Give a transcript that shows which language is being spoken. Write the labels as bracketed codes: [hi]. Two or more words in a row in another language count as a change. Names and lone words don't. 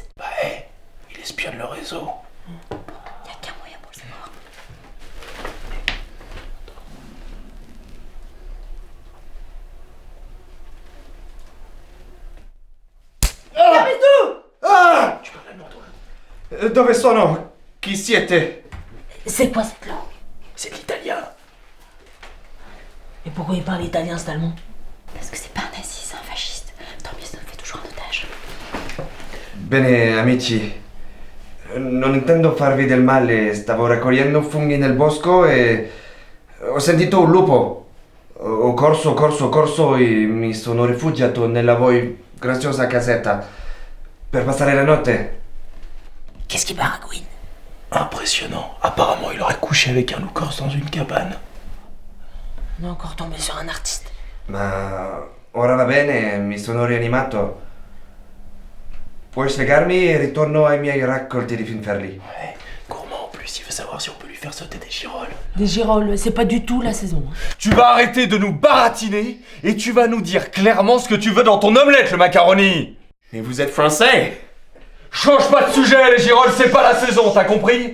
[fr] Bah il espionne le réseau. Y a qu'un moyen pour le savoir. Tu parles allemand, toi? [it] Dove sono? Chi siete? [fr] C'est quoi cette langue? C'est de l'italien. Et pourquoi il parle italien cet Allemand? Parce que c'est pas un nazi, c'est un fasciste. Tant mieux, ça nous fait toujours un otage. [it] Bene, amici. Non intendo farvi del male, stavo raccogliendo funghi nel bosco e ho sentito un lupo. Ho corso e mi sono rifugiato nella voi graziosa casetta per passare la notte. [fr] Qu'est-ce qui baragouine? Impressionnant. Apparemment, il aurait couché avec un loup corse dans une cabane. On est encore tombé sur un artiste. [it] Ma ora va bene, mi sono rianimato. Puoi spiegarmi e ritorno ai miei raccolti di Finferli. [fr] Ouais, gourmand en plus, il veut savoir si on peut lui faire sauter des girolles. Des girolles, c'est pas du tout la saison. Tu vas arrêter de nous baratiner et tu vas nous dire clairement ce que tu veux dans ton omelette, le macaroni. Et vous êtes français? Change pas de sujet, les girolles, c'est pas la saison, t'as compris?